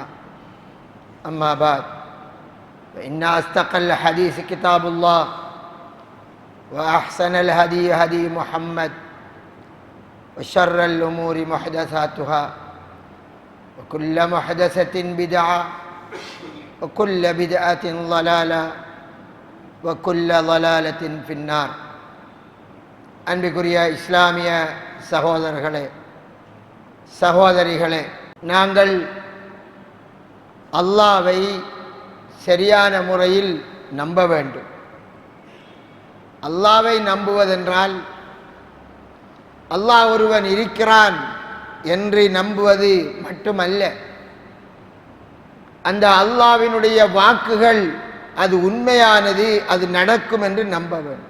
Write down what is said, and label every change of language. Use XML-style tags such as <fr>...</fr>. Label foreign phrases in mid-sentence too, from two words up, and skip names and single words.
<ar>أما بعد فإن أصدق الحديث كتاب الله وأحسن الهدي هدي محمد وشر الأمور محدثاتها وكل محدثة بدعة وكل بدعة ضلالة وكل ضلالة في النار.</ar> <ta>அன்பிற்குரிய இஸ்லாமிய சகோதரர்களே சகோதரிகளே, நாங்கள் அல்லாஹ்வை சரியான முறையில் நம்ப வேண்டும். அல்லாஹ்வை நம்புவதென்றால் அல்லாஹ் ஒருவன் இருக்கிறான் என்று நம்புவது மட்டுமல்ல, அந்த அல்லாஹ்வினுடைய வாக்குகள் அது உண்மையானது, அது நடக்கும் என்று நம்ப வேண்டும்.</ta>